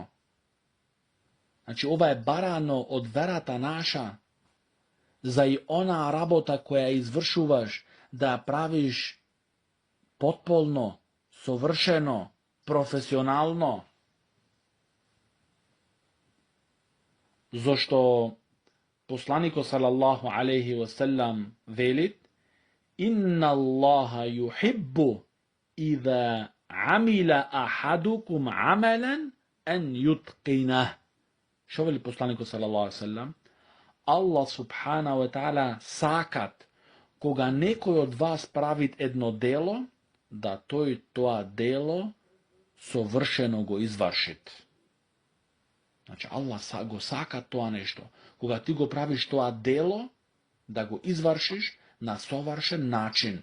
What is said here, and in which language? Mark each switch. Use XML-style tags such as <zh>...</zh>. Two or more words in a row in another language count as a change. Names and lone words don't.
<mk>Значи, ова е барано од верата наша, за и она работа која извршуваш, да правиш потполно, совршено, професионално. Зошто посланикот</mk> <ar>صلى الله عليه وسلم велит: إن الله يحب إذا عمل أحدكم عملا أن يتقنه.</ar> <mk>Шо вели посланикот</mk> <ar>صلى الله عليه وسلم? الله سبحانه وتعالى</ar> <mk>сакат кога некој од вас правит едно дело, да тој тоа дело совршено го извршит. Значи, Аллах го сака тоа нешто. Кога ти го правиш тоа дело, да го извршиш на совршен начин.</mk>